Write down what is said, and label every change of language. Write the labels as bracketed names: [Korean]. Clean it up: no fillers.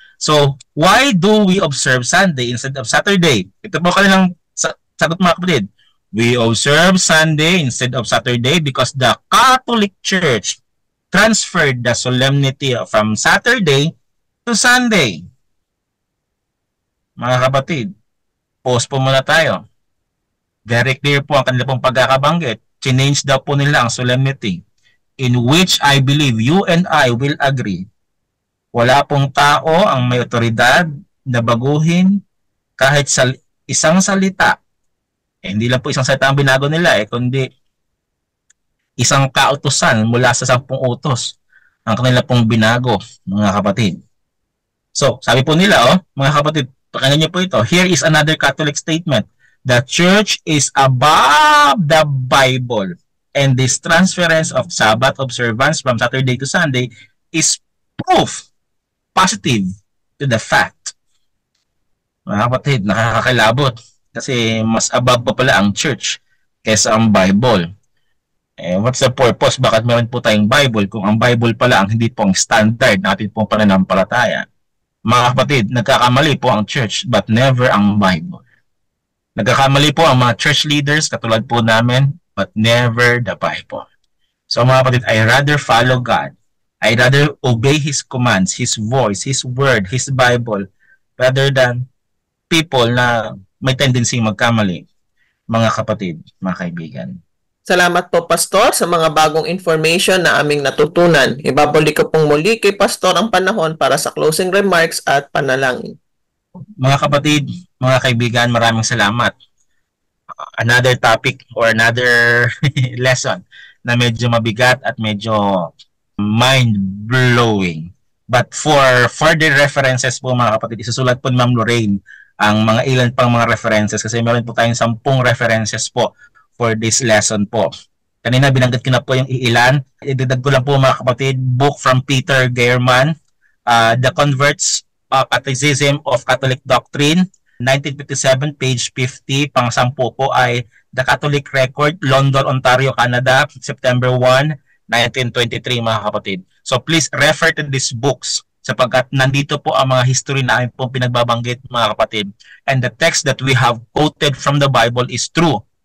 [English] So, why do we observe Sunday instead of Saturday? [Filipino] Ito po kanilang sagot, mga kapatid. [English] We observe Sunday instead of Saturday because the Catholic Church transferred the solemnity from Saturday to Sunday. [Filipino] Mga kapatid, pause po muna tayo. [English] Very clear [Filipino] po ang kanila pong pagkakabanggit. [English] Change [Filipino] daw po nila ang [English] solemnity, in which I believe you and I will agree. [Filipino] Wala pong tao ang may otoridad na baguhin kahit sa isang salita. Hindi lang po isang salita ang binago nila, kundi isang kautusan mula sa 10 utos ang kanila pong binago, mga kapatid. So, sabi po nila, mga kapatid, pakinggan niyo po ito. [English] Here is another Catholic statement. The Church is above the Bible, and this transference of Sabbath observance from Saturday to Sunday is proof positive to the fact. [Filipino] Mga kapatid, nakakakilabot kasi mas above pa pala ang Church kaysa ang Bible. [English] What's the purpose? [Filipino] Bakit meron po tayong Bible kung ang Bible pala ang hindi po ang standard natin pong pananampalataya? Mga kapatid, nagkakamali po ang Church [English] but never [Filipino] ang Bible. Nagkakamali po ang mga church leaders katulad po namin [English] but never the Bible. So [Filipino] mga kapatid, [English] I rather follow God. I rather obey His commands, His voice, His word, His Bible rather than people [Filipino] na may tendency magkamali. Mga kapatid, mga kaibigan. Salamat po, Pastor, sa mga bagong information na aming natutunan. Ibabalik ko pong muli kay Pastor ang panahon para sa closing remarks at panalangin. Mga kapatid, mga kaibigan, maraming salamat. [English] Another topic or another lesson [Filipino] na medyo mabigat at medyo mind-blowing. [English] But for further references [Filipino] po, mga kapatid, isusulat po ni Ma'am Lorraine ang mga ilan pang mga references kasi meron po tayong 10 references po for this lesson po. Kanina binanggit ko na po yung ilan. Idagdag ko lang po, mga kapatid, book from Peter Gehrman, The Converts Catechism of Catholic Doctrine, 1957, page 50. Pang-10 po ay The Catholic Record, London, Ontario, Canada, September 1, 1923, mga kapatid. [English] So please refer to these books [Filipino] sapagkat nandito po ang mga history na amin pong pinagbabanggit, mga kapatid. [English] And the text that we have quoted from the Bible is true.